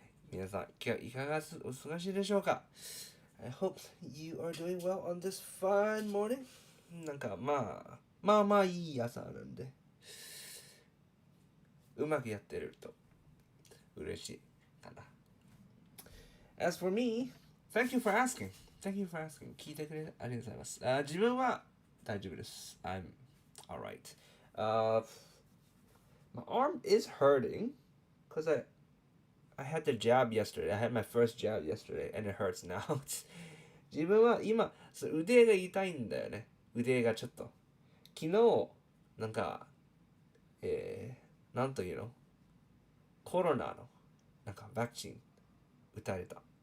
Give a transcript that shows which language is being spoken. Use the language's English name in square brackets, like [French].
[Japanese] 皆さん、今日いかがお過ごしでしょうか？ [English] I hope you are doing well on this fine morning. [Japanese] なんか、まあいい朝なんで、うまくやってると嬉しいかな。 [English] As for me, thank you for asking.Thank you for asking. [Japanese] 聞いてくれてありがとうございます。自分は大丈夫です。 [English] I'm alright. My arm is hurting because I had the jab yesterday. I had my first jab yesterday and it hurts now. [Japanese] 自分は今、腕が痛いんだよね。腕がちょっと。昨日、なんか、なんというの？コロナの、なんか、ワクチン打たれた。